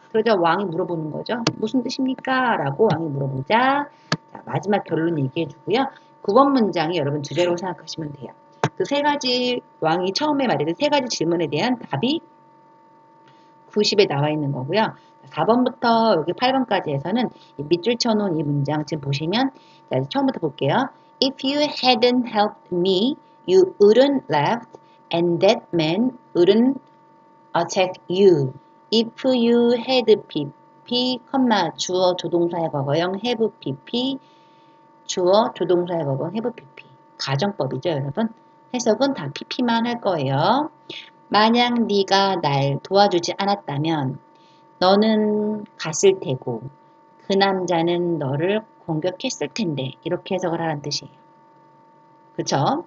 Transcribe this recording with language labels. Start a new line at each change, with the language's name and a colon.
Korean: 그러자 왕이 물어보는 거죠. 무슨 뜻입니까? 라고 왕이 물어보자 자, 마지막 결론 얘기해 주고요. 9번 문장이 여러분 주제로 생각하시면 돼요. 그 세 가지 왕이 처음에 말했던 세 가지 질문에 대한 답이 90에 나와 있는 거고요. 4번부터 여기 8번까지에서는 밑줄 쳐놓은 이 문장 지금 보시면 자, 처음부터 볼게요.
English: If you hadn't helped me, you wouldn't left and that man wouldn't attack you. If you had pp,
Korean: 주어 조동사의 과거형 have pp, 주어 조동사의 과거형 have pp. 가정법이죠, 여러분. 해석은 다 pp만 할 거예요. 만약 네가 날 도와주지 않았다면 너는 갔을 테고 그 남자는 너를 공격했을 텐데 이렇게 해석을 하라는 뜻이에요. 그쵸?